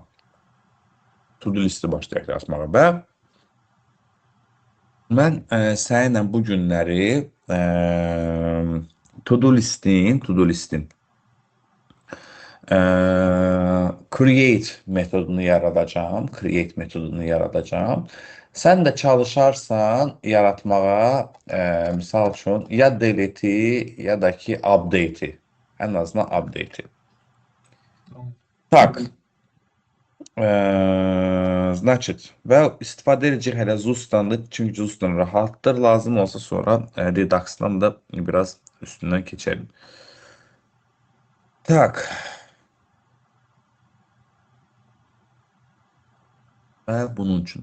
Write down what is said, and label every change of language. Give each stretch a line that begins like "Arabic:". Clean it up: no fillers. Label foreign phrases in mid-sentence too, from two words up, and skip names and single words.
Azerbaijani: To-do listi başlayaq yaratmağa və mən səninlə bu günləri to-do listin create metodunu yaradacağım. Create metodunu yaradacağım. Sən də çalışarsan yaratmağa, misal üçün ya delete-i ya da ki update-i. Ən azından update-i. Tak. Значит, və istifadə edəcək hələ Zustan'dır. Çünki Zustan rahatdır. Lazım olsa sonra Redux'dan da biraz üstündən keçelim. Tak. Və bunun üçün.